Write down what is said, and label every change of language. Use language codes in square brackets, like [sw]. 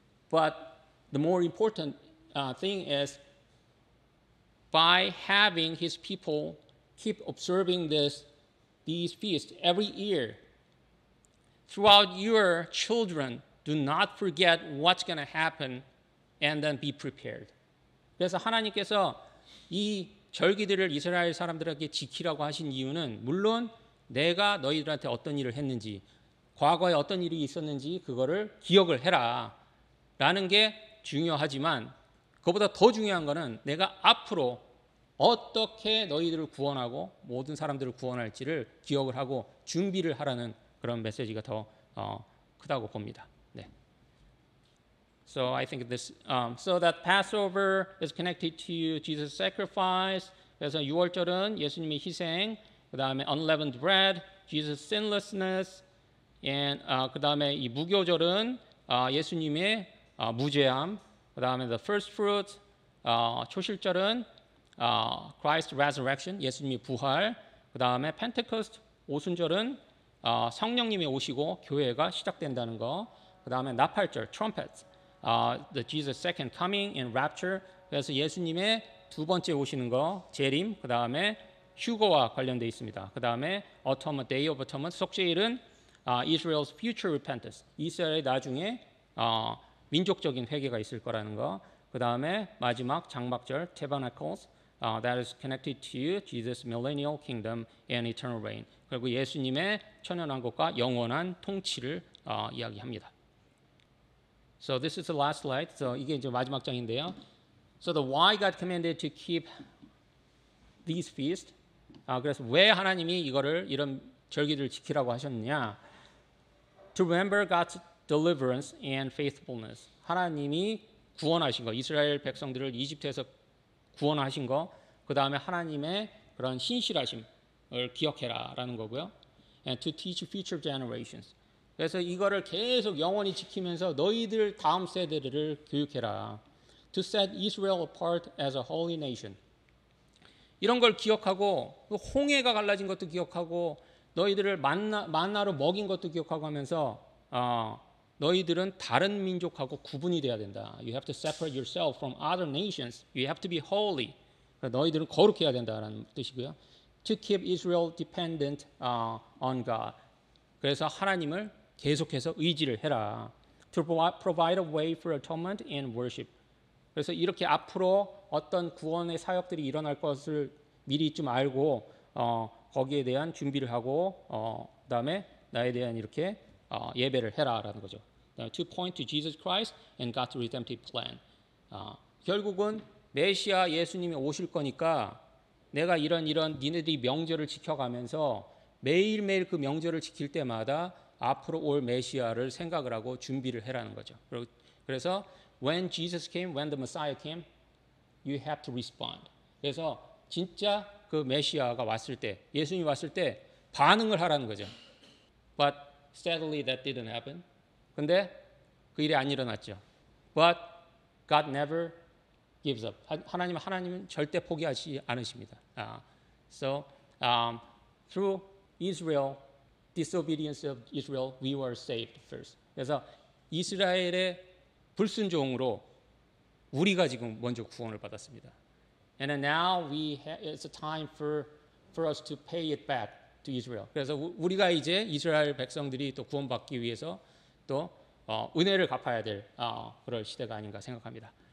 [en] But the more important thing is by having his people keep observing these feasts every year, throughout your children, do not forget what's going to happen and then be prepared. [ko] 그래서 하나님께서 이 절기들을 이스라엘 사람들에게 지키라고 하신 이유는 물론 내가 너희들한테 어떤 일을 했는지, 과거에 어떤 일이 있었는지 그거를 기억을 해라 라는 게 중요하지만 그보다 더 중요한 거는 내가 앞으로 어떻게 너희들을 구원하고 모든 사람들을 구원할지를 기억을 하고 준비를 하라는 그런 메시지가 더 크다고 봅니다. 네. [en] So I think this, so that Passover is connected to Jesus' sacrifice. [ko] 그래서 6월절은 예수님의 희생, 그 다음에 [en] unleavened bread, Jesus' sinlessness, and [ko] 그 다음에 이 무교절은 예수님의 무죄함, 그 다음에 [en] the first fruits, [ko] 초실절은 [en] Christ's resurrection, [ko] 예수님의 부활, 그 다음에 Pentecost, 오순절은 성령님이 오시고 교회가 시작된다는 거, 그 다음에 나팔절, [en] trumpets, the Jesus second coming and rapture, [ko] 그래서 예수님의 두 번째 오시는 거, 재림, 그 다음에 휴거와 관련되어 있습니다. 그 다음에 [en] Atonement, Day of Atonement, [ko] 속죄일은 [en] Israel's future repentance, [ko] 이스라엘의 나중에 민족적인 회개가 있을 거라는 거, 그 다음에 마지막 장막절, [en] Tabernacles, that is connected to Jesus' millennial kingdom and eternal reign. [ko] 그리고 예수님의 천연왕국과 영원한 통치를 이야기합니다. [en] So this is the last slide. [ko] So 이게 이제 마지막 장인데요. [en] So the why God commanded to keep these feasts. [ko] 그래서 왜 하나님이 이런 절기를 지키라고 하셨느냐? [en] To remember God's deliverance and faithfulness. [ko] 하나님이 구원하신 거, 이스라엘 백성들을 이집트에서 구원하신 거, 그 다음에 하나님의 그런 신실하심을 기억해라라는 거고요. [en] And to teach future generations. [ko] 그래서 이거를 계속 영원히 지키면서 너희들 다음 세대들을 교육해라. [en] To set Israel apart as a holy nation. [ko] 이런 걸 기억하고 홍해가 갈라진 것도 기억하고 너희들을 만나로 먹인 것도 기억하고 하면서 너희들은 다른 민족하고 구분이 돼야 된다. [en] You have to separate yourself from other nations. You have to be holy. [ko] 너희들은 거룩해야 된다라는 뜻이고요. [en] To keep Israel dependent on God. [ko] 그래서 하나님을 계속해서 의지를 해라. [en] To provide a way for atonement and worship. [ko] 그래서 이렇게 앞으로 어떤 구원의 사역들이 일어날 것을 미리 좀 알고 거기에 대한 준비를 하고 그다음에 나에 대한 이렇게 예배를 해라라는 거죠. [en] To point to Jesus Christ and God's redemptive plan. [ko] 결국은 메시아 예수님이 오실 거니까 내가 이런 니네들이 명절을 지켜가면서 매일매일 그 명절을 지킬 때마다 앞으로 올 메시아를 생각을 하고 준비를 해라는 거죠. [en] 그래서 when Jesus came, when the Messiah came, you have to respond. [ko] 그래서 진짜 그 메시아가 왔을 때, 예수님이 왔을 때 반응을 하라는 거죠. [en] But sadly that didn't happen. [ko] 근데 그 일이 안 일어났죠. [en] But God never gives up. [ko] 하나님은 절대 포기하지 않으십니다. [en] So through Israel, disobedience of Israel, we were saved first. [ko] 그래서 이스라엘의 불순종으로 우리가 지금 먼저 구원을 받았습니다. [en] And now it's a time for us to pay it back to Israel. [ko] 그래서 우리가 이제 이스라엘 백성들이 또 구원받기 위해서 또 은혜를 갚아야 될 그럴 시대가 아닌가 생각합니다.